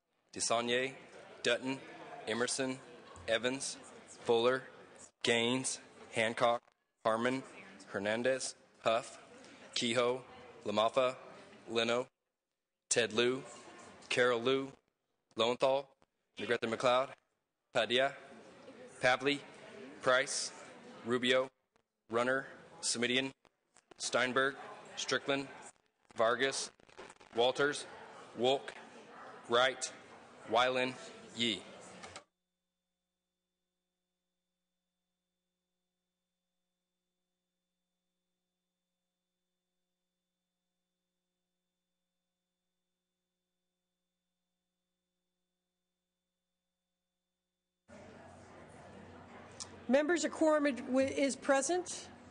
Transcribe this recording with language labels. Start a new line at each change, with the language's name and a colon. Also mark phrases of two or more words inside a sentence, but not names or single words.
English: DeSaulnier, Dutton, Emerson, Evans, Fuller, Gaines, Hancock, Harmon, Hernandez, Huff, Kehoe, LaMalfa, Leno, Ted Lieu, Carol Liu, Lowenthal, Negrete McLeod, Padilla, Pavley, Price, Rubio, Runner, Semidian, Steinberg, Strickland, Vargas, Walters, Wolk, Wright, Weiland, Yee. Members, a quorum is present.